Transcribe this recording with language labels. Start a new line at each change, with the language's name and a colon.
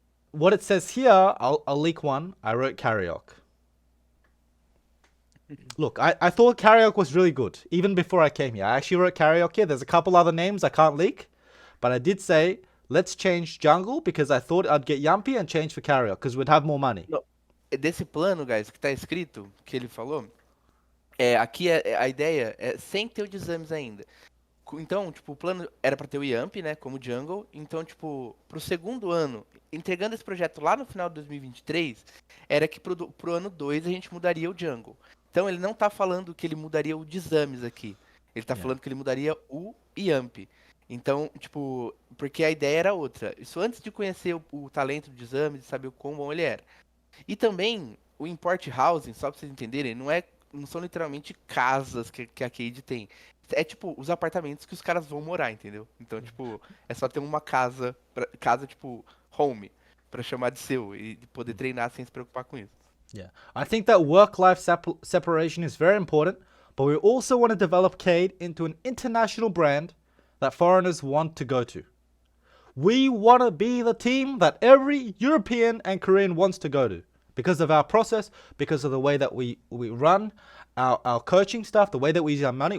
English: What it says here, I'll leak one. I wrote Karaoke. Look, I thought Karaoke was really good, even before I came here. I actually wrote Karaoke here. There's a couple other names I can't leak. But I did say, let's change jungle, because I thought I'd get Yampi and change for Karaoke, because we'd have more money.
Portuguese: Não, desse plano, guys, que tá escrito, que ele falou, aqui a ideia é sem ter o de exames ainda. Então, tipo, o plano era pra ter o Yamp, né, como jungle. Então, tipo, pro segundo ano, entregando esse projeto lá no final de 2023, era que pro ano 2 a gente mudaria o jungle. Então, ele não tá falando que ele mudaria o de exames aqui. Ele tá falando que ele mudaria o Yamp. Então, tipo, porque a ideia era outra. Isso antes de conhecer o talento de exames e saber o quão bom ele era. E também, o import housing, só pra vocês entenderem, não são literalmente casas que a Cade tem. É tipo, os apartamentos que os caras vão morar, entendeu? Então, tipo, é só ter uma casa tipo, home, pra chamar de seu e poder treinar sem se preocupar com isso.
English: Yeah. I think that work-life separation is very important, but we also want to develop Cade into an international brand that foreigners want to go to. We want to be the team that every European and Korean wants to go to because of our process, because of the way that we run our coaching stuff, the way that we use our money.